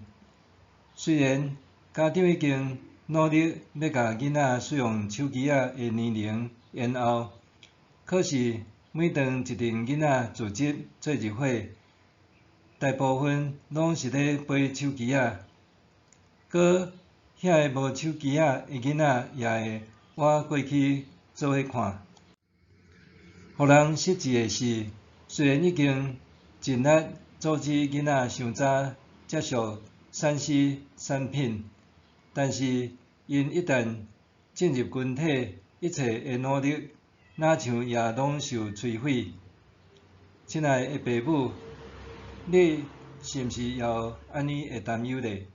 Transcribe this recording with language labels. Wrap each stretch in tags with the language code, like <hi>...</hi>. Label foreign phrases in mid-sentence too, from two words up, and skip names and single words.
<nan>虽然家长已经努力要甲囡仔使用手机仔的年龄延后，可是每当一群囡仔聚集做一伙，大部分拢是咧飞手机仔，搁遐个无手机仔的囡仔也会活过去做伙看。互人失志的是，虽然已经尽力阻止囡仔伤早接触 3C 产品，但是因一旦进入群体，一切的努力哪像也拢受摧毁。亲爱的父母，你是毋是也有安尼的担忧咧？</nan>